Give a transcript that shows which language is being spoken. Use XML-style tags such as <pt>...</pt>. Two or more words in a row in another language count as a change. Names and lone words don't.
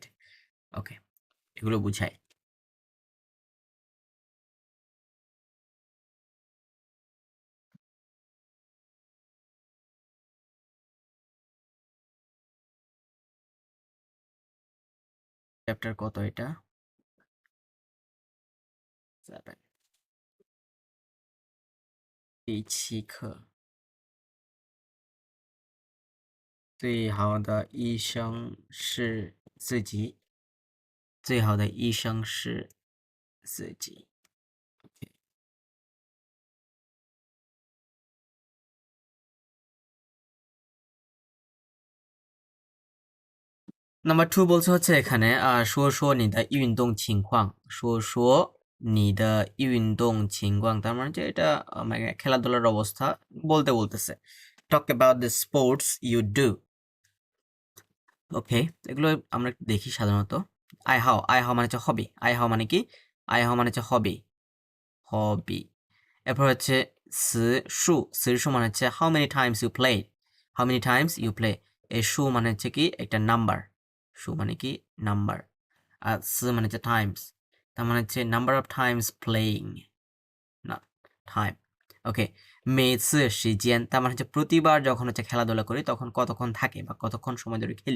<bn>ওকে, এগুলো বুঝায়। চ্যাপ্টার কত এটা? 7,</bn> <zh>第7课。最好的医生是自己，最好的医生是自己。</zh> <bn>নাম্বার 2 বলছে হচ্ছে এখানে</bn> <zh>说说你的运动情况，说说你的运动情况,</zh> <bn>তার মানে যে এটা মানে খেলাধুলার অবস্থা বলতে বলতেছে।</bn> <en>Talk about the sports you do.</en> <bn>ওকে, এগুলো আমরা একটু দেখি সাধারণত।</bn> <zh>爱好</zh> <bn>মানে হচ্ছে হবি,</bn> <zh>爱好</zh> <bn>মানে কি,</bn> <zh>爱好</zh> <bn>মানে হচ্ছে হবি, হবি। এরপর হচ্ছে সু মানে হচ্ছে</bn> <en>how many times you play, how many times you play.</en> <bn>এই সু মানে হচ্ছে কি একটা নাম্বার, সু মানে কি নাম্বার, আর মানে হচ্ছে টাইমস, তার মানে হচ্ছে</bn> <en>number of times playing,</en> <bn>না টাইম। ওকে,</bn> <zh>每次时间</zh> <bn>তার মানে হচ্ছে প্রতিবার যখন হচ্ছে খেলাধুলা করি তখন কতক্ষণ থাকে বা কতক্ষণ সময় ধরে খেলি।</bn>